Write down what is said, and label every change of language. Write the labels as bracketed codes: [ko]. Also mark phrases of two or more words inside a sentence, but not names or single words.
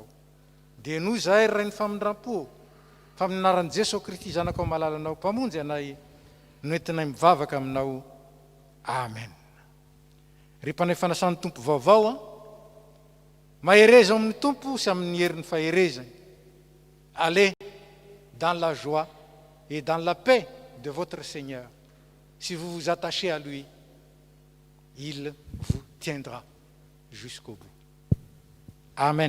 [mg] Dia noho izahay ray ny famindram-po fa amin'ny anaran'i Jesosy Kristy zanakao malalanao mpamonjy anay no entinay mivavaka aminao. Amen. Ry mpanay fanasan'ny Tompo vaovao, mahereza amin'ny Tompo sy amin'ny herin'ny faherezany. [fr] Allez dans la joie et dans la paix de votre Seigneur si vous vous attachez à lui. il vous tiendra jusqu'au bout. Amen.